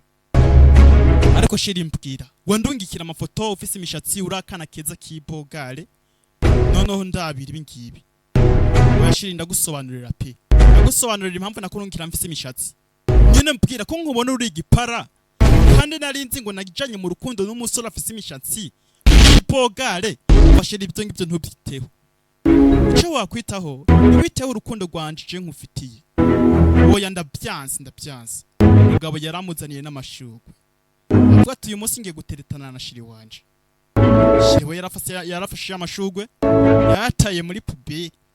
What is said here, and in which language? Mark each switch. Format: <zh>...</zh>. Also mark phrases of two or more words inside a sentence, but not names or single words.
<rn>Ariko shiri mbwira wandungikira amafoto ufise imishatsi urakana keza kibogare noneho ndabira ibingibi washiri ndagusobanurira pe ndagusobanurira impamvu nakurungikira mfise imishatsi nyene mbwira ko nkubona uri igipara kandi narinzi ngo nagijanye mu rukundo n'umusore afise imishatsi kibogare washiri ibyo ngibyo ntubyiteho icyo wakwitaho witeho urukundo rwanje je nkufitiye oya ndabyanze umugabo yaramuzaniye n'amashugwe avuga ati uyu munsi ngiye guteretana na shiri wanje. Shiri we yarafashe amashugwe yataye muri pubere.</rn>